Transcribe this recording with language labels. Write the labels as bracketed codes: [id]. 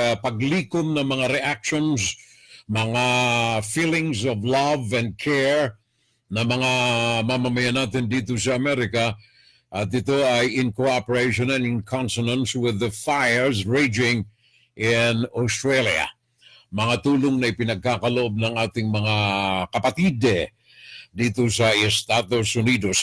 [tl] Paglikom ng mga reactions, mga [en] feelings of love and care [tl] na mga mamamayan natin dito sa Amerika. At ito ay [en] in cooperation and in consonance with the fires raging in Australia. [tl] Mga tulong na ipinagkakaloob ng ating mga kapatid dito sa Estados Unidos.